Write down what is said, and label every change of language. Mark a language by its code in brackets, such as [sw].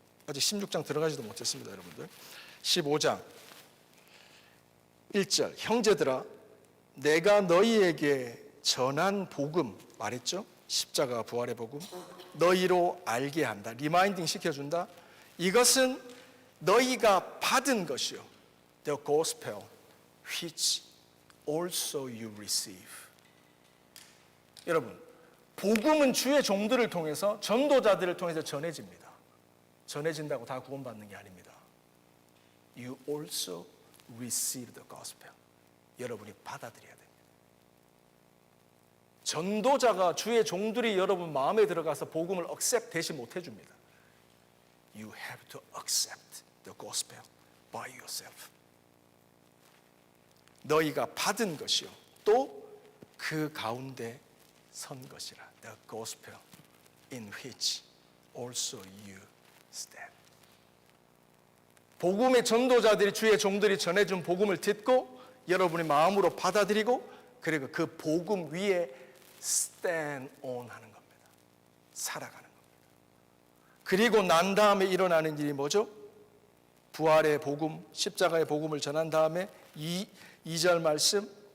[ko] 아직 16장 들어가지도 못했습니다, 여러분들. 15장 1절 형제들아 내가 너희에게 전한 복음 말했죠? 십자가 부활의 복음 너희로 알게 한다. 리마인딩 시켜준다. 이것은 너희가 받은 것이요. [en] The gospel which also you receive. [ko] 여러분, 복음은 주의 종들을 통해서 전도자들을 통해서 전해집니다. 전해진다고 다 구원받는 게 아닙니다. [en] You also receive the gospel. [ko] 여러분이 받아들여야 됩니다. 전도자가 주의 종들이 여러분 마음에 들어가서 복음을 accept 대신 못 해줍니다. [en] You have to accept the gospel by yourself. [ko] 너희가 받은 것이요 또 그 가운데 선 것이라. [en] The gospel in which also you stand. [ko] 복음의 전도자들이 주의 종들이 전해준 복음을 듣고 여러분의 마음으로 받아들이고 그리고 그 복음 위에 [en] stand on [ko] 하는 겁니다. 살아가는 겁니다. 그리고 난 다음에 일어나는 일이 뭐죠? 부활의 복음, 십자가의 복음을 전한 다음에 2절 말씀